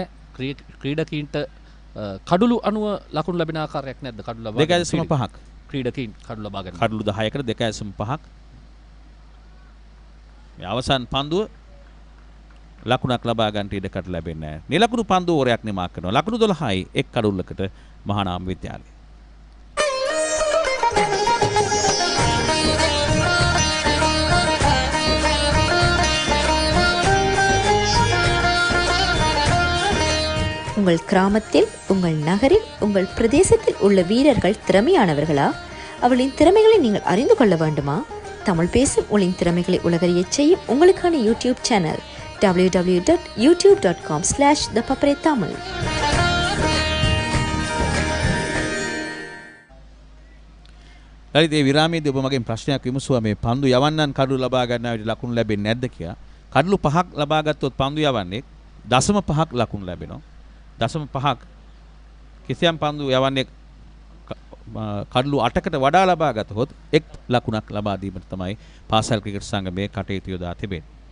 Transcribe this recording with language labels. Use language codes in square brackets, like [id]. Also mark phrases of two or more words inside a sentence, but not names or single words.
[si] ක්‍රීඩකීන්ට කඩුළු අනුව ලකුණු ලැබෙන ආකාරයක් නැද්ද? කඩුළු ලබා 2.5ක් ක්‍රීඩකීන් කඩුළු ලබා ගන්න. කඩුළු 10කට 2.5ක්. මේ අවසන් පන්දුව ලකුණක් ලබා ගන්නට ඉඩකඩ ලැබෙන්නේ නැහැ. නිලකුණු පන්දු ඕරයක් නිමා කරනවා. ලකුණු 12යි එක් කඩුල්ලකට මහානාම විද්‍යාලය. [ta] உங்கள் கிராமத்தில், உங்கள் நகரில், உங்கள் பிரதேசத்தில் உள்ள வீரர்கள் திறமையானவர்களா? அவளின் திறமைகளை நீங்கள் அறிந்து கொள்ள வேண்டுமா? தமிழ் பேசும் உங்களின் திறமைகளை உலகறியச் செய்யும் உங்களுக்கான யூடியூப் சேனல் www.youtube.com/ThePapare Tamil. [si] ලලිතේ විරාමයේදී ඔබ මගෙන් ප්‍රශ්නයක් විමසුවා මේ පන්දු යවන්නන් කඩුළු ලබා ගන්නා විට ලකුණු ලැබෙන්නේ නැද්ද කියලා. කඩුළු 5ක් ලබා ගත්තොත් පන්දු යවන්නේ 0.5ක් ලකුණු ලැබෙනවා. 0.5ක් කිසියම් පන්දු යවන්නේ කඩලු 8කට වඩා ලබා ගතහොත් එක් ලකුණක් ලබා දීමට තමයි පාසල් ක්‍රිකට් සංගමයේ කටයුතු යොදා තිබෙන්නේ.